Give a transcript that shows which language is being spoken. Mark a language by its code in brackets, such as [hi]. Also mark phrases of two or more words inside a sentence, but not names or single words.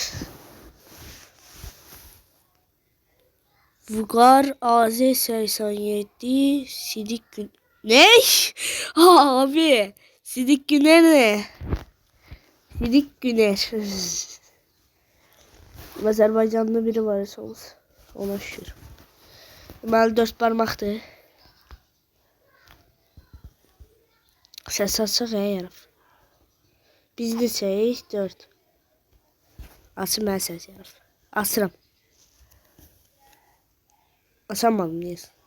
[tr] Vugar AZ87 Sidik Gün... Ne? Abi Sidik Güner ne? Sidik Güner. Azerbaycanlı biri var sanırım. [az] Ona şükür. Deməli 4 parmaqdır. Səs açıq yarab. Biz neçəyik? 4. Açım mən səs yarab. Açıram. [tr] Açamadım neyse.